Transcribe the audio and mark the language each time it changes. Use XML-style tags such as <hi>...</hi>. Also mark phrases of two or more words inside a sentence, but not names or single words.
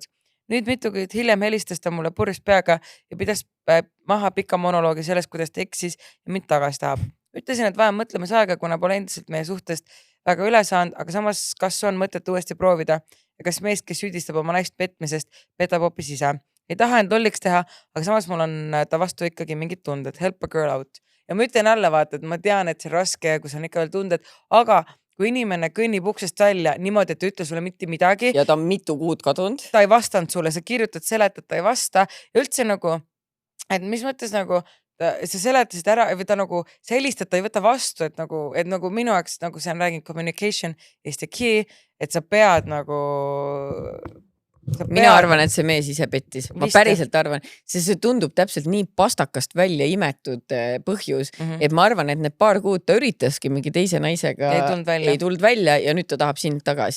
<et>Nüüd mitu kuid hiljem helistas ta mulle purjus peaga ja pidas maha pika monoloogi sellest, kuidas ta eksis ja mind tagasi tahab. Ütlesin, et vaja mõtlemisaega, kuna pole endiselt meie suhtest väga üle saanud, aga samas kas on mõtet uuesti proovida ja kas meest, kes süüdistab oma naist petmisest, petab hoopis ise. Ei taha end lolliks teha, aga samas mul on ta vastu ikkagi mingid tunded.</et> <en>Help a girl out.</en> <et>Ja ma ütlen jälle vaata, et ma tean, et see raske, kui see on ikka veel tunded, aga kui inimene kõnnib uksest välja niimoodi, et ta ütle sulle mitte midagi. Ja ta on mitu kuud kadunud. Ta ei vastanud sulle, sa kirjutad, seletad, ta ei vasta. Ja üldse nagu, et mis mõttes nagu, sa seletasid ära või ta nagu, sa helistad, ta ei võta vastu, et nagu minu jaoks, nagu see on rääginud,</et> <en>communication is the key,</en> <et>et sa pead nagu... Mina arvan, et see mees ise pettis. Ma päriselt arvan, see tundub täpselt nii pastakast välja imetud põhjus, et ma arvan, et need paar kuud ta üritaski mingi teise naisega ei tulnud välja ja nüüd ta tahab sind tagasi.</et>